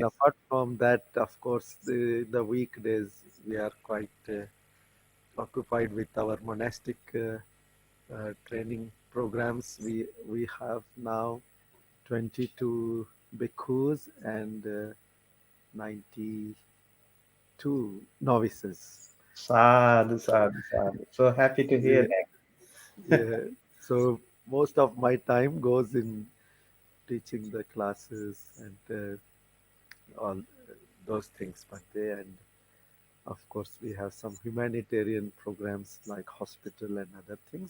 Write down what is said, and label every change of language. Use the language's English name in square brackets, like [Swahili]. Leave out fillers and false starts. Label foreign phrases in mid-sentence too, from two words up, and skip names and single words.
[English] apart from that, of course, the weekdays we are quite occupied with our monastic training programs. We have now 22 bhikkhus and 92 novices. [Pali] Sadhu, sadhu, sadhu. [English] So happy to hear Yeah, that. yeah. So most of my time goes in teaching the classes and all those things, Bhante. And of course, we have some humanitarian programs like hospital and other things.